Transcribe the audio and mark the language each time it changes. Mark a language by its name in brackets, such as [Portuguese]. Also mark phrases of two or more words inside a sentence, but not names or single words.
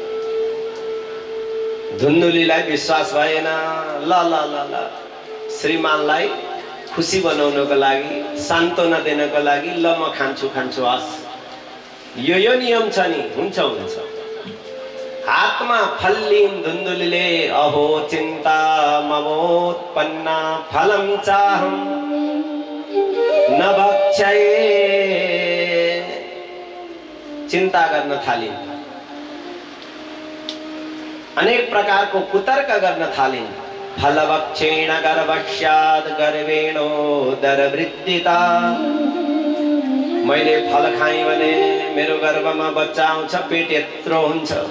[Nepali] धुन्धुलीलाई विश्वास भएन। ल ल ल ल श्रीमानलाई खुसी बनाउनको लागि सान्त्वना दिनको लागि ल म खान्छु खान्छु हस् यो नियम छ नि। हुन्छ हुन्छ। हातमा फल लिन धुन्धुलीले [Sanskrit] अहो चिन्ता ममोत्पन्ना फलम चाहम न भक्षये। [Nepali] चिन्ता गर्न थालिन्। अनेक प्रकारको कुतर्क गर्न थालिन्। [Sanskrit] फलभक्षेण गर्भस्याद् गर्वेणोदरवृद्धिता। [Nepali] मैले फल खाएँ भने मेरो गर्भमा बच्चा आउँछ पेट यत्रो हुन्छ।